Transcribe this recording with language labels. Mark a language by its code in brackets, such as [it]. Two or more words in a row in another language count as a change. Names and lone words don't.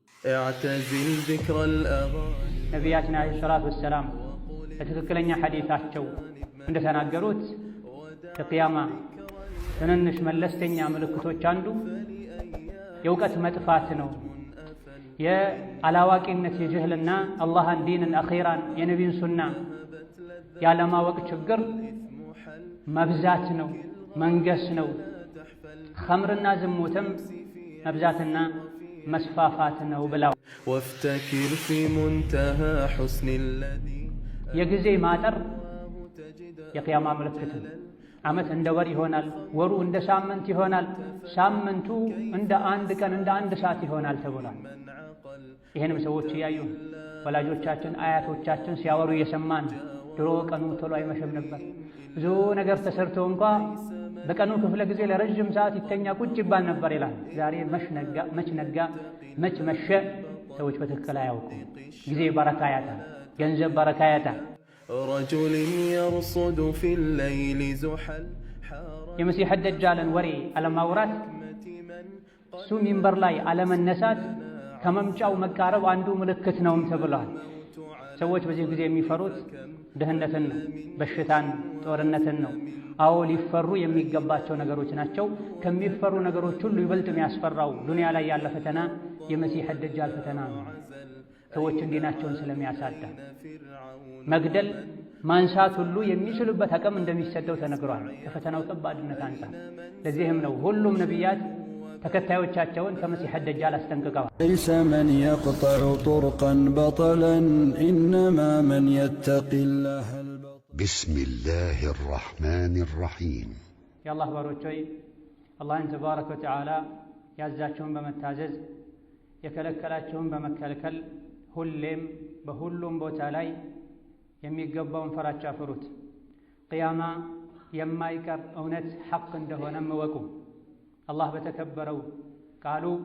[ar] اعتزل ذكر الأغاني [am] ነቢያችን [ar] عليه الصلاة والسلام [am] በትክክለኛ ሐዲታቸው እንደተናገሩት ከቂያማ ትንንሽ መለስተኛ ምልክቶች አንዱ የእውቀት መጥፋት ነው። የአላዋቂነት የጅህልና አላህን፣ ዲንን፣ አኺራን፣ የነቢን ሱና ያለማወቅ ችግር መብዛት ነው፣ መንገስ ነው። ኸምርና ዝሙትም መብዛትና መስፋፋት ነው ብለው [ar] وافتكر في منتهى حسن الذي [am] የጊዜ ማጠር የቂያማ ምልክት ነው። ዓመት እንደ ወር ይሆናል፣ ወሩ እንደ ሳምንት ይሆናል፣ ሳምንቱ እንደ አንድ ቀን እንደ አንድ ሰዓት ይሆናል ተብሏል። ይሄንም ሰዎች እያዩ ወላጆቻችን አያቶቻችን ሲያወሩ እየሰማን ድሮ ቀኑ ቶሎ አይመሸም ነበር፣ ብዙ ነገር ተሰርቶ እንኳ በቀኑ ክፍለ ጊዜ ለረጅም ሰዓት ይተኛ ቁጭ ይባል ነበር ይላል። ዛሬ መች ነጋ መች መሸ ሰዎች በትክክል አያውቁም። ጊዜ በረካ ያጣል፣ ገንዘብ በረካ ያጣል። [ar] رجل يرصد في الليل زحل [am] የመሲህ ደጃልን ወሬ አለማውራት፣ እሱ ሚንበር ላይ አለመነሳት ከመምጫው መቃረብ አንዱ ምልክት ነውም ተብሏል። ሰዎች በዚህ ጊዜ የሚፈሩት ድህነትን ነው፣ በሽታን፣ ጦርነትን ነው። አዎ ሊፈሩ የሚገባቸው ነገሮች ናቸው። ከሚፈሩ ነገሮች ሁሉ ይበልጥ የሚያስፈራው ዱንያ ላይ ያለ ፈተና የመሲህ ደጃል ፈተና ነው። ሰዎችን ዲናቸውን ስለሚያሳዳ መግደል፣ ማንሳት ሁሉ የሚችሉበት አቅም እንደሚሰጠው ተነግሯል ከፈተናው ከባድነት አንፃር። ለዚህም ነው ሁሉም ነቢያት ተከታዮቻቸውን ከመሲህ ደጃል አስጠንቅቀዋል። [ar] ليس من يقطع طرقا بطلا إنما من يتقي الله بسم الله الرحمن الرحيم يا الله باروچوي الله تبارك وتعالى [am] ያዛቸውን በመታዘዝ የከለከላቸውን በመከልከል ሁሌም በሁሉም ቦታ ላይ የሚገባውን ፈራቻ ፍሩት። ቂያማ የማይቀር እውነት ሐቅ እንደሆነ እወቁ። አላህ በተከበረው ቃሉ